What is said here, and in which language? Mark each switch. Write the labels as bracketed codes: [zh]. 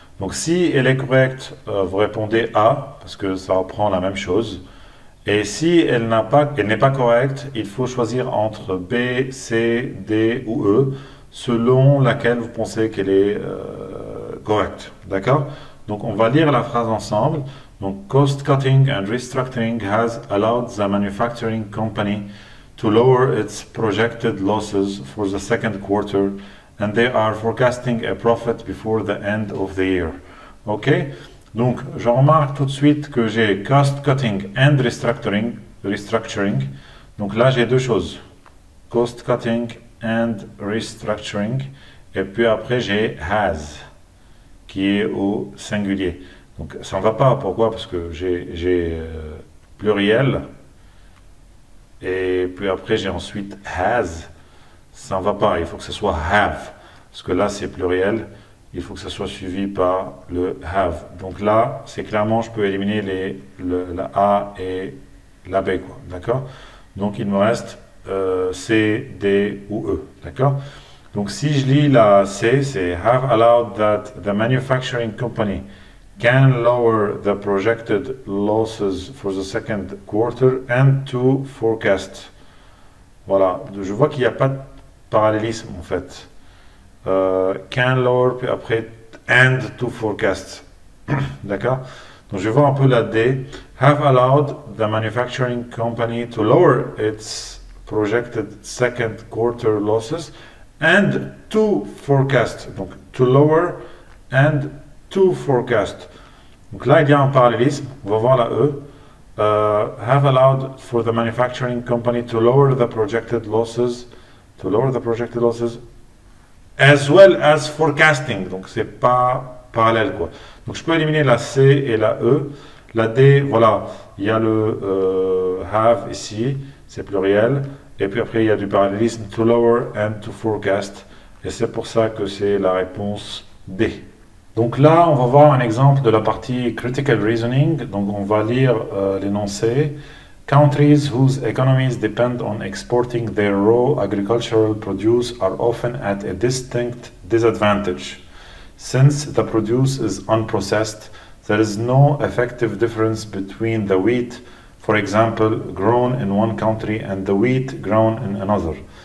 [fr] Donc si elle est correcte, vous répondez A, parce que ça reprend la même chose. Et si elle n'est pas correcte, il faut choisir entre B, C, D ou E, selon laquelle vous pensez qu'elle est correcte. D'accord? Donc on va lire la phrase ensemble. [en] Donc cost cutting and restructuring has allowed the manufacturing company to lower its projected losses for the second quarter, and they are forecasting a profit before the end of the year. OK? [fr] Donc, je remarque tout de suite que j'ai [en] cost cutting and restructuring. [fr] Donc là, j'ai deux choses. [en] Cost cutting and restructuring. [fr] Et puis après, j'ai has, qui est au singulier. Donc, ça ne va pas. Pourquoi? Parce que j'ai pluriel. Et puis après, j'ai ensuite has. Ça ne va pas. Il faut que ce soit have. Parce que là, c'est pluriel. Il faut que ça soit suivi par le have. Donc là, c'est clairement, je peux éliminer la A et la B, quoi. D'accord? Donc il me reste C, D ou E. D'accord? Donc si je lis la C, c'est [en] have allowed that the manufacturing company can lower the projected losses for the second quarter and to forecast. [fr] Voilà. Je vois qu'il n'y a pas de parallélisme en fait. [en] Can lower, [fr] puis après [en] and to forecast. [fr] D'accord? Donc je vais voir un peu la D. [en] Have allowed the manufacturing company to lower its projected second quarter losses and to forecast. Donc to lower and to forecast. [fr] Donc là il y a un parallélisme. On va voir la E. [en] Have allowed for the manufacturing company to lower the projected losses. To lower the projected losses. as well as forecasting. [fr] Donc, c'est pas parallèle, quoi. Donc, je peux éliminer la C et la E. La D, voilà, il y a le have ici, c'est pluriel. Et puis après, il y a du parallélisme, [en] to lower and to forecast. [fr] Et c'est pour ça que c'est la réponse D. Donc là, on va voir un exemple de la partie critical reasoning. Donc, on va lire l'énoncé. [en] Countries whose economies depend on exporting their raw agricultural produce are often at a distinct disadvantage. Since the produce is unprocessed, there is no effective difference between the wheat, for example, grown in one country and the wheat grown in another.